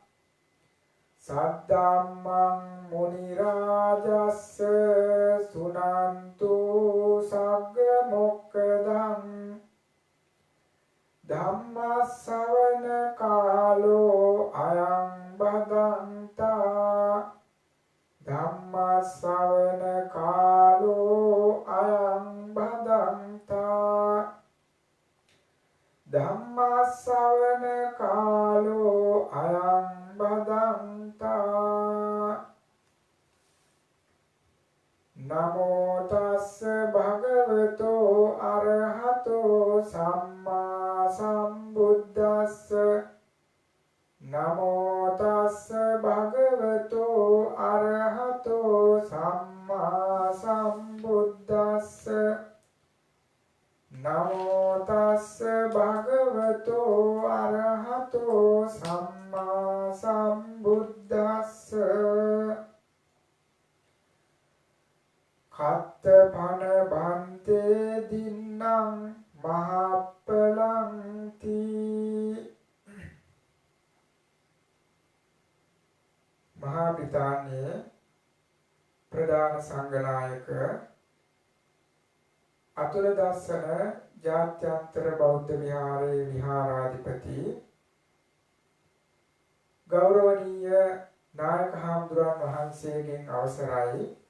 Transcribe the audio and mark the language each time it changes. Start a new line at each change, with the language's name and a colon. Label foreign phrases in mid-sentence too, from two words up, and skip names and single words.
Pali: සද්ධම්මං මුනි රාජස්ස සුනන්තු සග්ග මොක්ඛදං ධම්මස්සවන කාලෝ අයං බදන්තා ධම්මස්සවන කාලෝ අයං බදන්තා ධම්මස්සවන කාලෝ අයං බදන්තා නමෝ තස්ස භගවතෝ අරහතෝ සම්මා සම්බුද්දස්ස නමෝ තස්ස භගවතෝ අරහතෝ සම්මා සම්බුද්දස්ස නමෝ තස්ස භගවතෝ අරහතෝ සම්මා සම්බුද්දස්ස කත්ත පන බන්තේ දින්නම් මහප්පලන්ති
Sinhala: මහා බ්‍රිතාන්‍යයේ ප්‍රධාන සංඝනායක අතුල දස්සන ජාත්‍යන්තර බෞද්ධ විහාරයේ විහාරාධිපති ගෞරවනීය නායක හාමුදුරන් වහන්සේගෙන් අවසරයි